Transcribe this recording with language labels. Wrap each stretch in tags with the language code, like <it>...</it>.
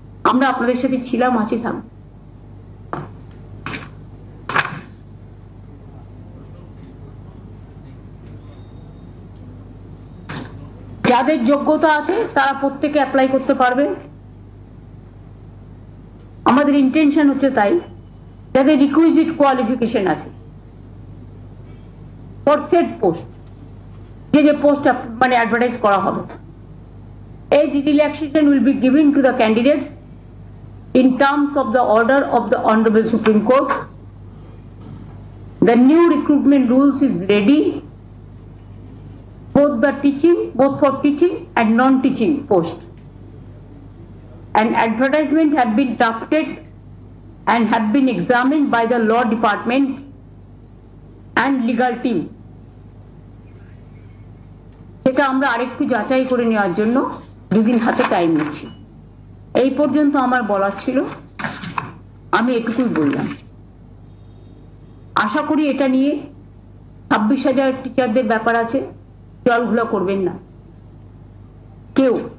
<bn>আমরা আপনাদের সাথে ছিলাম, আছি, থাকবো। যাদের যোগ্যতা আছে তারা প্রত্যেকে অ্যাপ্লাই করতে পারবে। আমাদের ইন্টেনশন হচ্ছে তাই, যাদের রিকুইজিট কোয়ালিফিকেশন আছে ফর সেট পোস্ট, যে পোস্ট মানে অ্যাডভার্টাইজ করা হবে,</bn> <en>age relaxation will be given to the candidates in terms of the order of the Honorable Supreme Court. The new recruitment rules is ready, both for teaching and non-teaching post. An advertisement have been drafted and have been examined by the law department and legal team.</en> <bn>সেটা আমরা আরেকটু যাচাই করে নেওয়ার জন্য দুদিন হাতে time নিচ্ছি। এই পর্যন্ত আমার বলার ছিল, আমি এটুকুই বললাম। আশা করি এটা নিয়ে 26,000 টিচারদের ব্যাপার আছে, জলঘোলা করবেন না কেউ।</bn>